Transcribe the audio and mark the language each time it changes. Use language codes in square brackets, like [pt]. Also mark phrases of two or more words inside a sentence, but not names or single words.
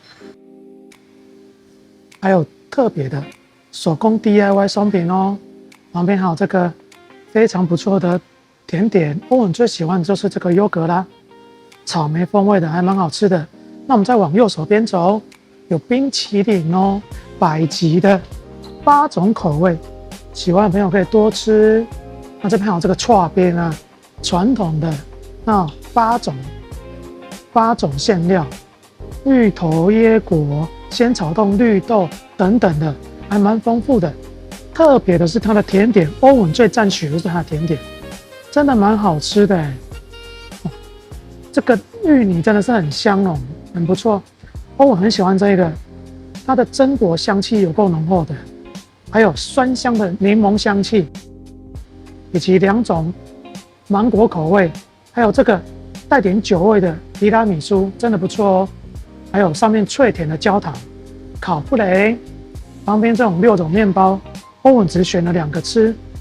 [zh] 還有特別的手工 DIY 鬆餅哦，旁邊還有這個非常不錯的甜點。歐文最喜歡的就是這個優格啦，草莓風味的，還蠻好吃的。那我們再往右手邊走，有冰淇淋哦，百吉的8種口味，喜歡的朋友可以多吃。那這邊還有這個剉冰啊，傳統的那8種餡料，芋頭、椰果、仙草凍、綠豆等等的，還蠻豐富的。特別的是它的甜點，歐文最讚許的是它的甜點，真的蠻好吃的這個芋泥真的是很香濃，很不錯。歐文很喜歡這個，它的榛果香氣有夠濃厚的，還有酸香的檸檬香氣，以及2種芒果口味，還有這個帶點酒味的提拉米蘇，真的不錯哦。還有上面脆甜的焦糖、烤布雷，旁邊這種6種麵包，歐文只選了2個吃。